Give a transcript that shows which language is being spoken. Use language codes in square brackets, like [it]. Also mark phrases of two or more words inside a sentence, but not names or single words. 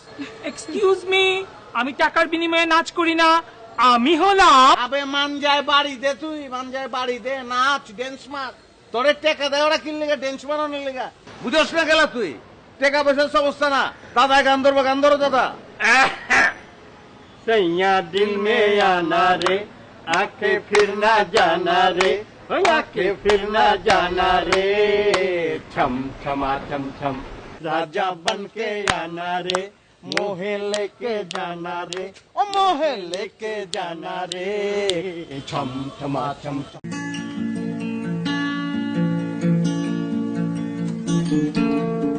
[en] excuse me, [bn] আমি টাকার বিনিময়ে নাচ করি না। আমি হলাম আবে মান যায় বাড়ি দে, তুই মান যায় বাড়ি দে, নাচ ড্যান্স মার। তোরে টেকা দেয় ওরা কিনলে ড্যান্স মারানোর লেগা। বুঝস না গেলা তুই? টেকা পয়সার সমস্যা না। দাদা গান ধরবো, গান ধরো দাদা। [hi] सैया दिल में आना रे, आके फिर ना जाना रे, आके फिर ना जाना रे, छम छमा छम छम, राजा बन के आना रे, मोहे लेके जाना रे, ओ मोहे लेके जाना रे, छम छमा छम छम।